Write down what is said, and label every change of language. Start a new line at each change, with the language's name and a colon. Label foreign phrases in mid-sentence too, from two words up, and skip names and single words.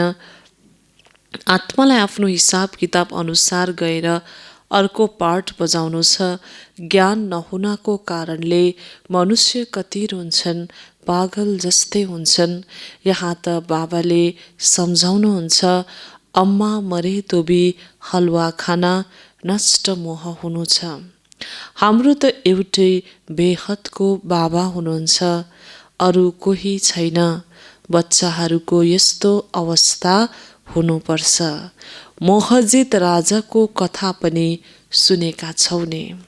Nepali: आत्मालाई आफ्नो हिसाब किताब अनुसार गएर अर्को पार्ट बजाउनु छ। ज्ञान नहुनाको कारणले मनुष्य कति रुन्छन्, पागल जस्तै हुन्छन्। यहाँ त बाबाले सम्झाउनुहुन्छ,
Hindi: अम्मा मरे तो भी हलुवा खाना
Nepali: नष्ट मोह हुनु छ। हाम्रो त एउटै बेहदको बाबा हुनुहुन्छ, अरू कोही छैन। बच्चाहरूको यस्तो अवस्था हुनुपर्छ। मोहजित राजाको कथा पनि सुनेका छौ नि।